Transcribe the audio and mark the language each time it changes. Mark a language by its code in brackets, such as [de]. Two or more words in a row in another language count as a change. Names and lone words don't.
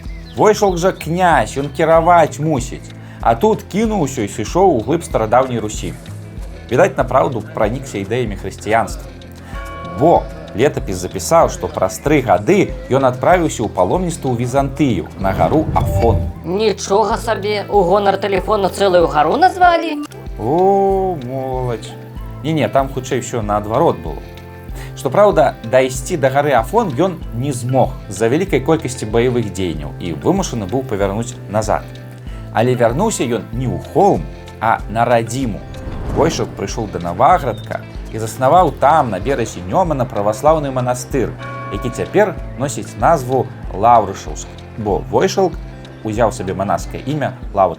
[be] Войшалк жа князь, ён кіраваць мусіць. А тут кінуў усё і сышоў у глыб старадаўняй Русі. Відаць, направду пранікся ідэямі хрысціянства. Бо летапіс запісаў, што праз 3 гады ён адправіўся ў паломніцтва ў Візантыю, на гару Афон. [ru] Ничего себе, у гонор телефона целую гору назвали? О, [be] моладзь. Не, там хутчэй усё наадварот было. Што праўда, дайсці да гары Афон ён не змог з-за вялікай колькасці баявых дзеянняў і вымушаны быў павярнуць назад. Але вярнуўся ён не ў Холм, а на радзіму. Войшалк прыйшоў да Наваградка і заснаваў там, на беразе Нёмана, праваслаўны манастыр, які цяпер носіць назву Лаўрышаўскі, бо Войшалк узяў сабе манаскае імя Лаўрыш.